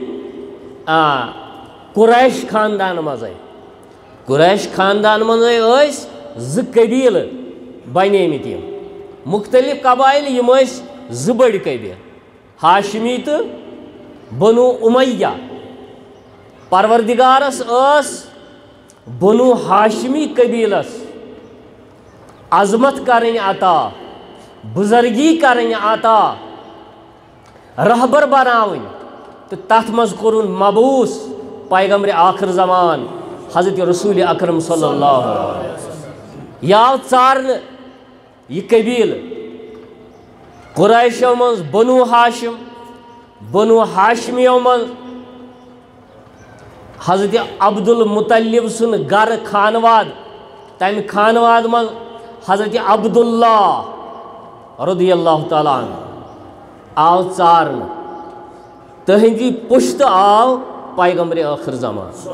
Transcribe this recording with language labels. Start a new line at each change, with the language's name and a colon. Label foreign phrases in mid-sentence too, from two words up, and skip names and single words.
Kashmiri: قریش خاندان منٛزٕے قریش خاندان منٛزٕے ٲسۍ زٕ قبیٖلہٕ بنیمٕتۍ یِم مختلف قبایل یِم ٲسۍ زٕ بٔڑۍ قبیٖلہٕ ہاشمی تہٕ بنو امیہ پروردگارس ٲس بنو ہاشمی قبیٖلس عظمت کرٕنۍ عطا بُزرگی کرٕنۍ عطا رہبر بناوٕنۍ تہٕ تتھ منٛز کوٚرُن مبعوث پیغمبر آخر زمان حضرت رسول اکرم
Arabic: صلی اللہ علیہ وسلم
Kashmiri: یہِ آو ژارنہٕ یہِ قبیٖلہٕ قریشو منٛز بنو ہاشم بنو ہاشمیو منٛز حضرت عبدالمطلب سُنٛد گرٕ خانواد تمہِ خانواد منٛز حضرت عبداللہ
Arabic: رضی اللہ تعالیٰ عنہ
Kashmiri: آو ژارنہٕ تہنٛدی پُشتہٕ آو پیغمبر ٲخر زمان